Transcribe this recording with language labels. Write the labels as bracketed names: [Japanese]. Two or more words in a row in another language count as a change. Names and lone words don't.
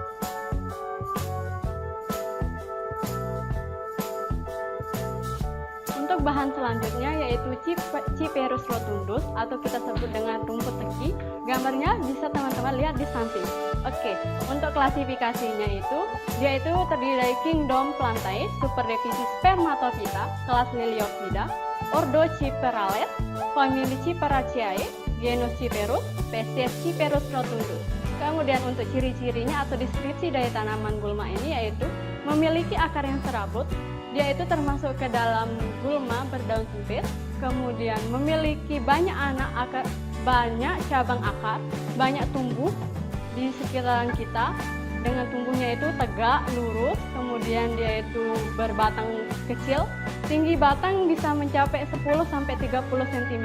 [Indonesian] Untuk bahan selanjutnya yaitu Ciperus rotundus atau kita sebut dengan rumput teki. Gambarnya bisa teman-teman lihat di samping. Oke, untuk klasifikasinya itu dia itu terdiri dari Kingdom Plantae, superdivisi Spermatophyta, kelas Liliophyta, ordo Ciperales, famili Ciperaceae, genus Ciperus, spesies Ciperus rotundus. Kemudian untuk ciri-cirinya atau deskripsi dari tanaman gulma ini yaitu memiliki akar yang serabut. Dia itu termasuk ke dalam gulma berdaun sempit, kemudian memiliki banyak akar, banyak cabang akar, banyak tumbuh di sekitaran kita dengan tumbuhnya itu tegak, lurus, kemudian dia itu berbatang kecil, tinggi batang bisa mencapai 10-30 cm.